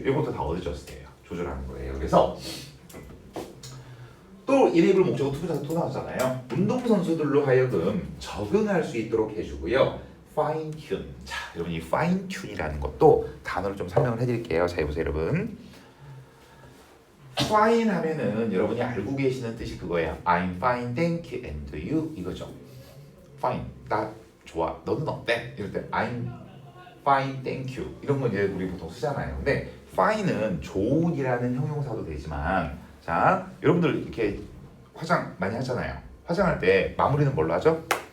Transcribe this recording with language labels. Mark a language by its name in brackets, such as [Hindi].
[Korean] 이것도 다 어드저스트예요. 조절하는 거예요. 그래서 또 이네이블 목적어 투부정사 또 나왔잖아요. 운동선수들로 하여금 적응할 수 있도록 해주고요. fine tune. 자, 여러분 이 fine tune이라는 것도 단어를 좀 설명을 해드릴게요. 자, 보세요, 여러분. fine 하면은 여러분이 알고 계시는 뜻이 그거예요. [English] I'm fine, thank you, and you [Korean] 이거죠. fine, 나 좋아, 너는 어때? 이럴 때 [English] I'm fine, thank you [Korean] 이런 건 이제 우리 보통 쓰잖아요. 근데 fine은 좋은이라는 형용사도 되지만, 자, 여러분들 이렇게 화장 많이 하잖아요. 화장할 때 마무리는 뭘로 하죠?